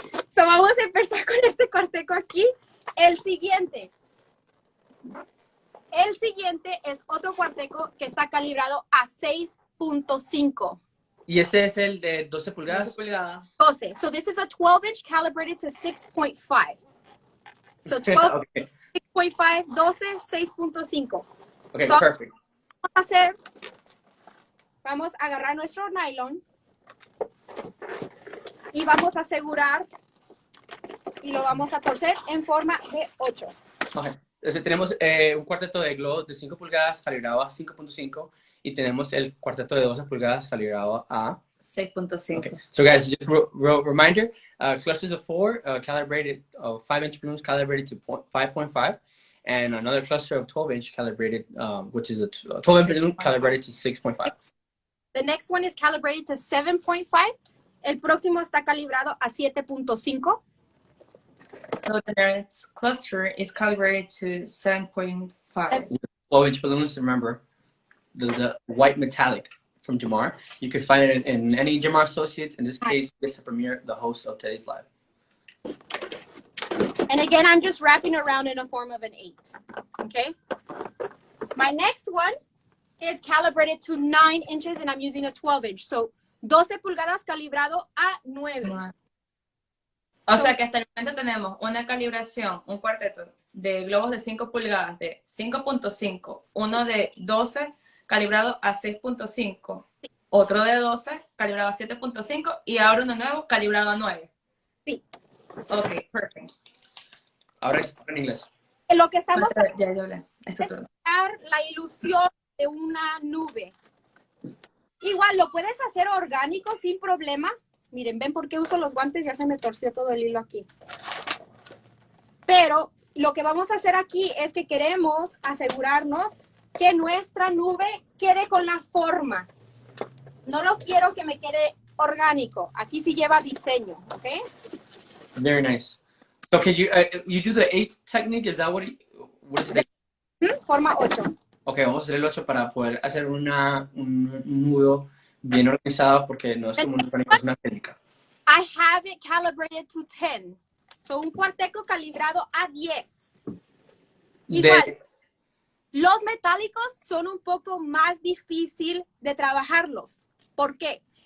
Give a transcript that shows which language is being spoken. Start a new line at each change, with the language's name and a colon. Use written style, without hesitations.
Spanish: So vamos a empezar con este cuarteco aquí. El siguiente es otro cuarteco que está calibrado a 6.5. ¿Y ese es el de 12 pulgadas? 12 pulgadas. 12.
English: So this is a 12-inch calibrated to 6.5. So 12, Okay. 6.5, 12, 6.5. Okay, So, perfect.
Spanish: Vamos a agarrar nuestro nylon y vamos a asegurar y lo vamos a torcer en forma de 8.
English: Okay.
Spanish: Entonces tenemos un cuarteto de globos de 5 pulgadas calibrado a 5.5 y tenemos el cuarteto de 12 pulgadas calibrado a 6.5.
English: Okay. So guys, just reminder, clusters of 4 calibrated 5-inch balloons calibrated to 5.5 and another cluster of 12-inch calibrated, which is a 12-inch balloon calibrated to 6.5. The next one is calibrated to 7.5.
Spanish: El próximo está calibrado a 7.5.
English: So the next cluster is calibrated to 7.5. 12-inch balloons, remember, the white metallic from Jamar. You can find it in any Jamar Associates. In this case, Mr. Premier, the host of today's live. And again, I'm just wrapping around in a form of an 8. Okay? My next one is calibrated to 9 inches and I'm using a 12-inch.
Spanish: So 12 pulgadas calibrado a 9. O sea que hasta el momento tenemos una calibración, un cuarteto de globos de 5 pulgadas de 5.5, uno de 12 calibrado a 6.5, otro de 12 calibrado a 7.5 y ahora uno nuevo calibrado a 9. Sí. Ok, perfecto. Ahora es en inglés. Lo que estamos Ya hablé. Esto es todo. crear la ilusión de una nube. Igual lo puedes hacer orgánico sin problema. Miren, ven por qué uso los guantes, ya se me torció todo el hilo aquí. Pero lo que vamos a hacer aquí es que queremos asegurarnos que nuestra nube quede con la forma. No lo quiero que me quede orgánico. Aquí sí lleva diseño, ¿ok?
English: Very nice. So can you do the 8 technique? Is that what is it?
Spanish: Forma 8. Ok, vamos a hacer el 8 para poder hacer un nudo bien organizado porque no es como es una técnica.
English: I have it calibrated to 10.
Spanish: So un cuarteto calibrado a 10. Igual, los metálicos son un poco más difícil de trabajarlos. ¿Por qué?